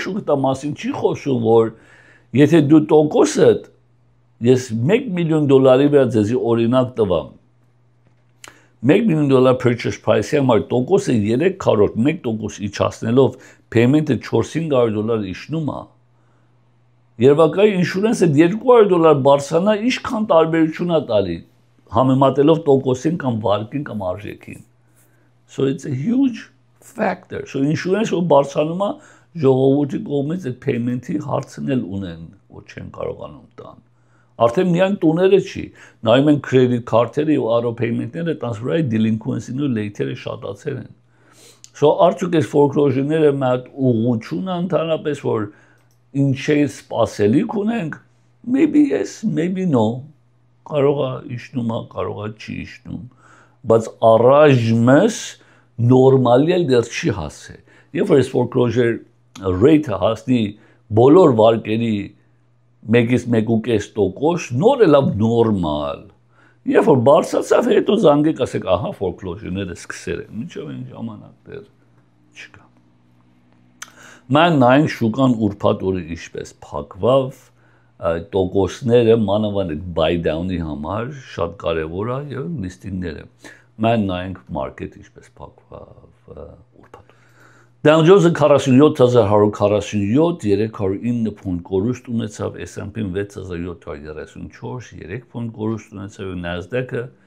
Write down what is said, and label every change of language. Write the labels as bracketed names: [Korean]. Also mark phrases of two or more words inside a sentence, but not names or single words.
[Armenian] ու դա մասին չի խոսում, որ եթե դու տոկոսդ, ես $1 միլիոն վրա ձեզի օրինակ տվամ, $1 միլիոն [English] purchase price- [Armenian] ի համար տոկոսը 3/4, 1% իջացնելով payment-ը $400 իջնում է, երբակայի ինշուրենսը $200 բարձրանա, ինչքան տարբերություն է տալի, համեմատելով տոկոսին կամ վարկին կամ արժեքին։ [English] So it's a huge factor. [Armenian] So ինշուրենսը բարձրանում է, ժողովրդի կողմից այդ payment-ի հարցն էլ ունեն, որ չեն կարողանում տան։ Արդեն միայն տուները չի, նայում են [English] credit card- [Armenian] երը եւ [English] auto payment- [Armenian] ները, տանց վրա delinquency-ն ու late-երը շատացել են։ So արդյոք այս foreclosure-ները մի հատ ուղղություն է ընդհանրապես, որ ինչ է սպասելիք ունենք, [English] maybe yes, maybe no, [Armenian] կարող է իջնում, կարող է չի իջնում, բայց առայժմս նորմալի էլ դեռ չի հասել։ Երբ որ այս [English] foreclosure rate- [Armenian] ը հասնի բոլոր վարկերի 1.5%, նոր է լավ նորմալ։ Երբ որ բարձրացավ, հետո զանգեք, ասեք, ահա foreclosure-ները սկսել են, մինչև այն ժամանակ դեռ չկա։ Մենք նայենք շուկան ուրբաթ օրը ինչպես փակվավ, տոկոսները մանավանդ [English] buy down- [Armenian] ի համար շատ կարևոր է եւ լիստինգները։ Մենք նայենք market ինչպես փակվավ ուրբաթ։ Dow Jones-ը 47147, 309 փունտ կորուստ ունեցավ, S&P-ն 6734, 3 փունտ կորուստ ունեցավ, Nasdaq-ը